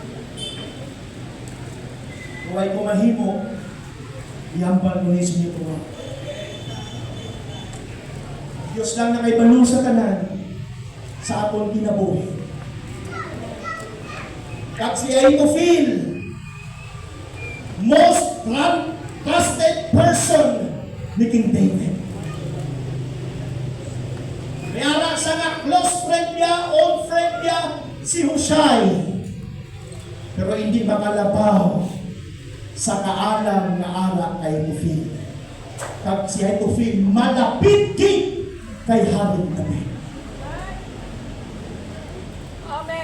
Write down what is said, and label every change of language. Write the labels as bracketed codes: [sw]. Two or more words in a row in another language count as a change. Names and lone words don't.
[hil] Kung ko mahimo, iyambal mo ni sinyo ko. Diyos lang na kay balo sa tanan sa aton kinabuhi. Kag si Ahithophel, [en] most trusted person [hil] ni King David. May anak sa nga [en] close friend [hil] niya, [en] old friend [hil] niya, si Hushai. Pero hindi makalabaw sa kaalam na anak kay Ahithophel. Kag si Ahithophel malapit kay Haring David. Amen.